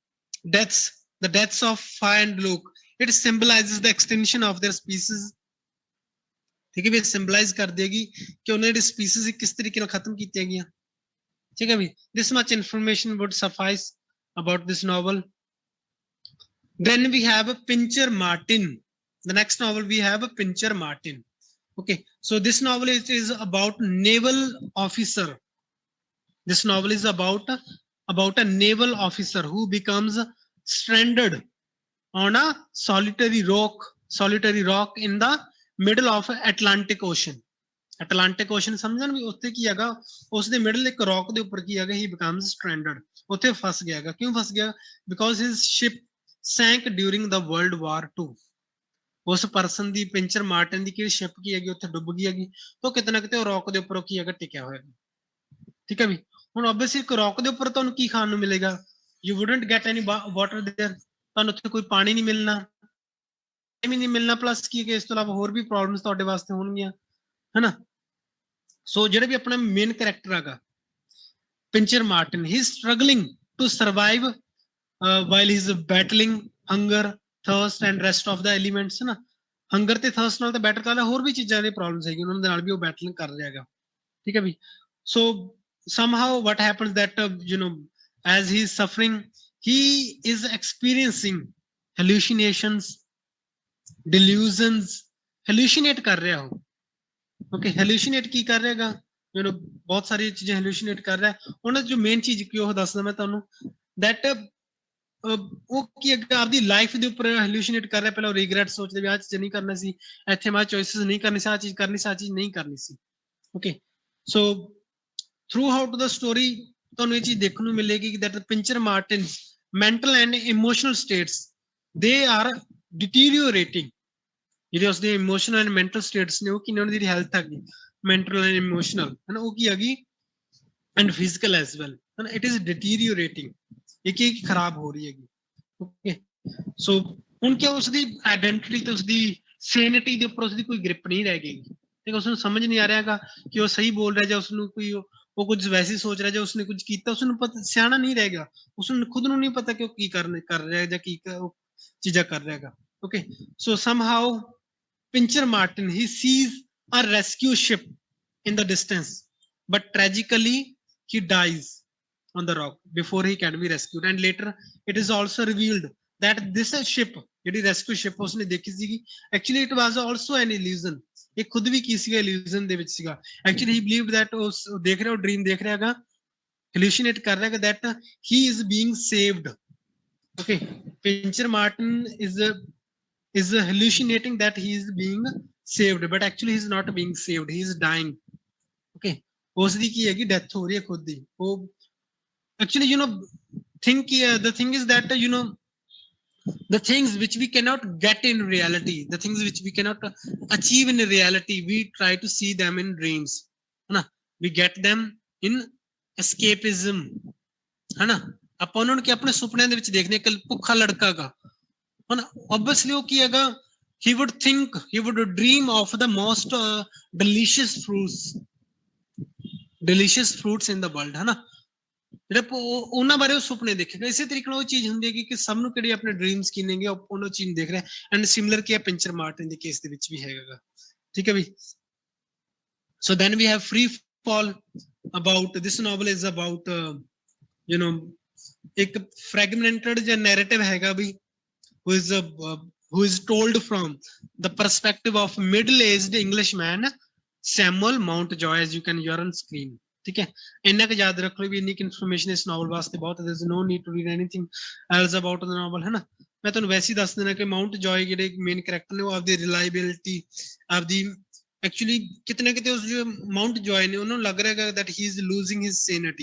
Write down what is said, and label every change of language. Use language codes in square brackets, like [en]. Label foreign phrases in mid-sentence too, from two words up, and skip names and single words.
[en] the deaths of Fa and Luke it symbolizes the extinction of their species [pa] ਠੀਕ ਹੈ ਵੀ ਸਿੰਬਲਾਈਜ਼ ਕਰ ਦੇਗੀ ਕਿ ਉਹਨਾਂ ਦੀ ਸਪੀਸੀਜ਼ ਕਿਸ ਤਰੀਕੇ ਨਾਲ ਖਤਮ ਕੀਤੀਆਂ ਗਈਆਂ ਠੀਕ ਹੈ ਵੀ [en] this much information would suffice about this novel then we have Pincher Martin the next novel we have Pincher Martin okay so this novel is about naval officer this novel is about a naval officer who becomes stranded on a solitary rock in the middle of Atlantic Ocean Atlantic Ocean [pa] ਸਮਝਣ ਵੀ ਉੱਥੇ ਕੀ ਹੈਗਾ ਉਸ ਦੇ ਮਿਡਲ ਇੱਕ ਰੌਕ ਦੇ ਉੱਪਰ ਕੀ ਹੈਗਾ [en] he becomes stranded [pa] ਉੱਥੇ ਫਸ ਗਿਆ ਹੈਗਾ ਕਿਉਂ ਫਸ ਗਿਆ [en] because his ship sank during the World War II [pa] ਉਸ ਪਰਸਨ ਦੀ ਪਿੰਚਰ ਮਾਰਟਨ ਦੀ ਕਿਹੜੀ ਸ਼ਿਪ ਕੀ ਹੈਗੀ ਉੱਥੇ ਡੁੱਬ ਗਈ ਹੈਗੀ ਤਾਂ ਕਿਤੇ ਨਾ ਕਿਤੇ ਉਹ ਰੌਕ ਦੇ ਉੱਪਰ ਕੀ ਹੈਗਾ ਟਿਕਿਆ ਹੋਇਆ ਠੀਕ ਹੈ ਵੀ ਹੁਣ ਆਬਵੀਅਸਲੀ ਇੱਕ ਰੌਕ ਦੇ ਉੱਪਰ ਤੁਹਾਨੂੰ ਕੀ ਖਾਣ ਨੂੰ ਮਿਲੇਗਾ [en] you wouldn't get any water there [pa] ਤੁਹਾਨੂੰ ਉੱਥੇ ਕੋਈ ਪਾਣੀ ਨਹੀਂ ਮਿਲਣਾ ਵੀ ਨਹੀਂ ਮਿਲਣਾ ਪਲੱਸ ਕੀ ਹੈ ਇਸ ਤੋਂ ਇਲਾਵਾ ਹੋਰ ਵੀ ਪ੍ਰੋਬਲਮਸ ਤੁਹਾਡੇ ਵਾਸਤੇ ਹੋਣਗੀਆਂ ਹੈਨਾ ਸੋ ਜਿਹੜੇ ਵੀ ਆਪਣਾ [en] main character ਹੈਗਾ Pincher Martin he struggling to survive while he's battling hunger thirst and rest of the elements [pa] ਨਾ ਹੰਗਰ ਤੇ ਥਰਸਟ ਨਾਲ ਤਾਂ ਬੈਟਲ ਕਰਦਾ ਹੋਰ ਵੀ ਚੀਜ਼ਾਂ ਦੇ ਪ੍ਰੋਬਲਮਸ ਹੈਗੀ ਉਹਨਾਂ ਦੇ ਨਾਲ ਵੀ ਉਹ ਬੈਟਲਿੰਗ ਕਰ ਰਿਹਾ ਹੈਗਾ ਠੀਕ ਹੈ ਵੀ [en] so somehow what happens that as he is suffering he is experiencing hallucinations delusions [pa] hallucinate ਕਰ ਰਿਹਾ ਉਹ [en] okay hallucinate [pa] ਕੀ ਕਰ ਰਿਹਾ ਹੈਗਾ ਬਹੁਤ ਸਾਰੀ ਚੀਜ਼ਾਂ hallucinate ਕਰ ਰਿਹਾ ਉਹਨਾਂ ਜੋ ਮੇਨ ਚੀਜ਼ ਕੀ ਉਹ ਦੱਸਦਾ ਮੈਂ ਤੁਹਾਨੂੰ that ਉਹ ਕੀ ਆਪਦੀ ਲਾਈਫ ਦੇ ਉੱਪਰ hallucinate ਕਰ ਰਿਹਾ ਪਹਿਲਾਂ ਉਹ ਰਿਗਰੈਟ ਸੋਚਦੇ ਵੀ ਆਹ ਚੀਜ਼ ਨਹੀਂ ਕਰਨਾ ਸੀ ਇੱਥੇ ਮੈਂ ਚੋਇਸਿਸ ਨਹੀਂ ਕਰਨੀ ਸੀ ਆਹ ਚੀਜ਼ ਕਰਨੀ ਸੀ ਆਹ ਚੀਜ਼ ਨਹੀਂ ਕਰਨੀ ਸੀ [en] okay so throughout the story [pa] ਤੁਹਾਨੂੰ ਇਹ ਚੀਜ਼ ਦੇਖਣ ਨੂੰ ਮਿਲੇਗੀ [en] that Pincher Martin's mental and emotional states they are deteriorating [pa] ਜਿਹੜੇ ਉਸਦੇ [en] emotional and mental states [pa] ਨੇ ਉਹ ਕਿੰਨੇ ਉਹਨਾਂ ਦੀ ਹੈਲਥ ਹੈਗੀ [en] mental and emotional [pa] ਹੈ ਨਾ ਉਹ ਕੀ ਹੈਗੀ [en] and physical as well [pa] ਹੈ ਨਾ [en] it is deteriorating [pa] ਇਹ ਕੀ ਖਰਾਬ ਹੋ ਰਹੀ ਹੈਗੀ [en] okay so [pa] ਹੁਣ ਕੀ ਉਸਦੀ ਆਇਡੈਂਟੀਟੀ ਤੇ ਉਸਦੀ ਸੈਨਿਟੀ ਦੇ ਉੱਪਰ ਉਸਦੀ ਕੋਈ ਗ੍ਰਿਪ ਨਹੀਂ ਰਹਿ ਗਈ ਠੀਕ ਉਸਨੂੰ ਸਮਝ ਨਹੀਂ ਆ ਰਿਹਾ ਹੈਗਾ ਕਿ ਉਹ ਸਹੀ ਬੋਲ ਰਿਹਾ ਜਾਂ ਉਸਨੂੰ ਕੋਈ ਉਹ ਕੁਝ ਵੈਸੇ ਸੋਚ ਰਿਹਾ ਜਾਂ ਉਸਨੇ ਕੁਝ ਕੀਤਾ ਉਸਨੂੰ ਪਤਾ ਸਿਆਣਾ ਨਹੀਂ ਰਹੇਗਾ ਉਸਨੂੰ ਖੁਦ ਨੂੰ ਨਹੀਂ ਪਤਾ ਕਿ ਉਹ ਕੀ ਕਰ ਰਿਹਾ ਜਾਂ ਕੀ ਚੀਜ਼ਾਂ ਕਰ ਰਿਹਾ ਹੈਗਾ [en] okay so somehow Pincher Martin he sees a rescue ship in the distance but tragically he dies on the rock before he can be rescued and later it is also revealed that this ship ਜਿਹੜੀ rescue ship [pa] ਉਸਨੇ ਦੇਖੀ ਸੀਗੀ [en] actually it was also an illusion [pa] ਇਹ ਖੁਦ ਵੀ ਕੀ ਸੀਗਾ [en] illusion [pa] ਦੇ ਵਿੱਚ ਸੀਗਾ [en] actually he believed that [pa] ਉਹ ਦੇਖ ਰਿਹਾ ਉਹ [en] dream [pa] ਦੇਖ ਰਿਹਾ ਹੈਗਾ [en] hallucinate [hi] कर रहा है [en] that he is being saved. Okay, Pincher Martin is hallucinating that he is being saved, but actually he is not being saved, he is dying. Okay, [pa] ਉਸਦੀ ਕੀ ਹੈਗੀ ਡੈਥ ਹੋ ਰਹੀ ਹੈ ਖੁਦ ਦੀ ਉਹ [en] actually the thing is that the things which we cannot get in reality, the things which we cannot achieve in reality, we try to see them in dreams. We get them in escapism. [pa] ਆਪਾਂ ਉਹਨਾਂ ਨੂੰ ਕਿ ਆਪਣੇ ਸੁਪਨਿਆਂ ਦੇ ਵਿੱਚ ਦੇਖਦੇ ਇੱਕ ਭੁੱਖਾ ਲੜਕਾ ਗਾ obviously ਉਹ ਕੀ ਹੈਗਾ [en] he would dream of the most delicious fruits in the world. [pa] ਜਿਹੜਾ ਉਹਨਾਂ ਬਾਰੇ ਉਹ ਸੁਪਨੇ ਦੇਖੇਗਾ ਇਸੇ ਤਰੀਕੇ ਨਾਲ ਉਹ ਚੀਜ਼ ਹੁੰਦੀ ਹੈ ਕਿ ਸਭ ਨੂੰ ਕਿਹੜੀ ਆਪਣੇ ਡ੍ਰੀਮਸ ਕੀ ਨੇਗੇ ਉਹਨਾਂ ਚੀਜ਼ ਦੇਖ ਰਿਹਾ [en] and similar [pa] ਕੀ ਹੈ ਪਿੰਚਰ ਮਾਰਟਿਨ ਦੇ ਕੇਸ ਦੇ ਵਿੱਚ ਵੀ ਹੈਗਾ ਠੀਕ ਹੈ ਵੀ [en] so then we have free fall. About this novel is about ਇੱਕ fragmented ਜਾਂ narrative [pa] ਹੈਗਾ ਵੀ [en] who is told from the perspective of middle-aged Englishman Samuel Mountjoy, as you are on screen. [pa] ਠੀਕ ਹੈ ਇੰਨਾ ਕੁ ਯਾਦ ਰੱਖ ਲਓ ਵੀ ਇੰਨੀ ਇਨਫੋਰਮੇਸ਼ਨ ਇਸ ਨੋਵਲ ਵਾਸਤੇ ਬਹੁਤ ਹੈ [en] there's no need to read anything else about the novel [pa] ਹੈ ਨਾ ਮੈਂ ਤੁਹਾਨੂੰ ਵੈਸੇ ਹੀ ਦੱਸ ਦੇਣਾ ਕਿ ਮਾਊਂਟ ਜॉय ਜਿਹੜੇ ਮੇਨ ਕੈਰੈਕਟਰ ਨੇ ਉਹ ਆਪਦੀ ਰਿਲਾਇਬਿਲਿਟੀ ਆਪਦੀ ਐਕਚੁਅਲੀ ਕਿਤੇ ਨਾ ਕਿਤੇ ਉਸ ਜੋ ਮਾਊਂਟ ਜॉय ਨੇ ਉਹਨੂੰ ਲੱਗ ਰਿਹਾ ਹੈ [en] that he is losing his sanity.